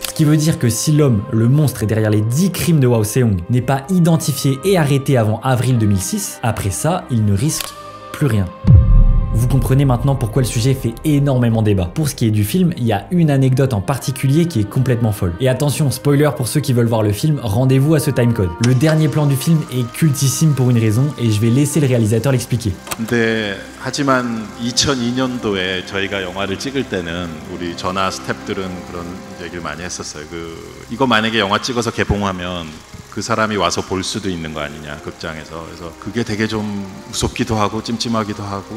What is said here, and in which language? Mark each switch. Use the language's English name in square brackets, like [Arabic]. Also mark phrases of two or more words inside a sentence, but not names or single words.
[French] Ce qui veut dire que si l'homme, le monstre derrière les 10 crimes de Hwang Se-young, n'est pas identifié et arrêté avant avril 2006, après ça, il ne risque plus rien. Vous comprenez maintenant pourquoi le sujet fait énormément débat. Pour ce qui est du film, il y a une anecdote en particulier qui est complètement folle. Et attention, spoiler pour ceux qui veulent voir le film, rendez-vous à ce timecode. Le dernier plan du film est cultissime pour une raison et je vais laisser le réalisateur l'expliquer. [Korean] 하지만 2002년도에 저희가 영화를 찍을 때는 우리 전화 스태프들은 그런 얘기를 많이 했었어요. 이거 만약에 영화 찍어서 개봉하면 그 사람이 와서 볼 수도 있는 거 아니냐 극장에서. 그래서 그게 되게 좀 무섭기도 하고 찜찜하기도 하고.